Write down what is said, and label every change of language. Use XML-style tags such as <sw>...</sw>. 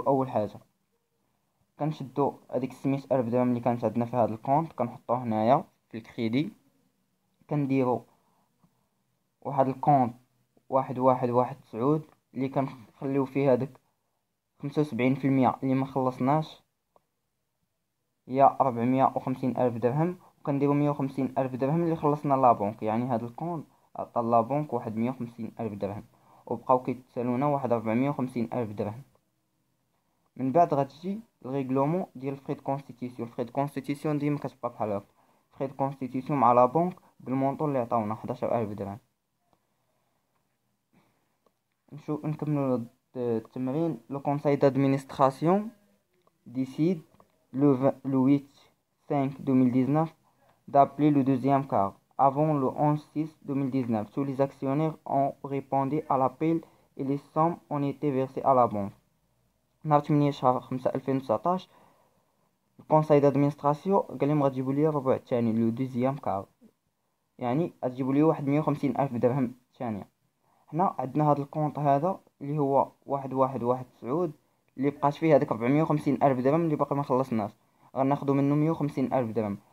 <ar>اول حاجه كنشدو هذيك 600,000 درهم اللي كانت عندنا في هذا الكونت، كنحطوه هنايا في الكريدي، كنديرو واحد الكونت 1119 اللي كنخليو فيه هذاك 75% اللي ما خلصناش، هي 450,000 درهم، وكنديرو 150,000 درهم اللي خلصنا لابونك، يعني هذا الكونت عطا لابونك واحد 150,000 درهم، وبقاو كيتسالونا واحد 450,000 درهم. من بعد غتجي الريغلومون ديال الفري دو كونستيتيسيون. الفري دو كونستيتيسيون ديما كتبقى بحال هكا، فري دو كونستيتيسيون مع لا بنك بالمونطون اللي عطاونا 11,000 درهم. نكملو التمرين.</ar> <fr>لو كونساي دادمينستراسيون décide le 8/5/2019 d'appeler le deuxième quart avant le 11/6/2019. Tous les actionnaires ont répondu à l'appel et les sommes ont été versées à la banque.</fr> <ar>نهار 8/5/2019 الكونساي دادمينستراسيون قال لهم غتجيبوا لي الربع الثاني لو دوزيام كار، يعني غتجيبوا لي واحد 150,000 درهم ثانيه. حنا عندنا هذا الكونط هذا اللي هو 1119 اللي بقات فيه هذيك 450 ألف درهم اللي باقي ما خلصناش، غناخدو منه 150 ألف درهم.</ar>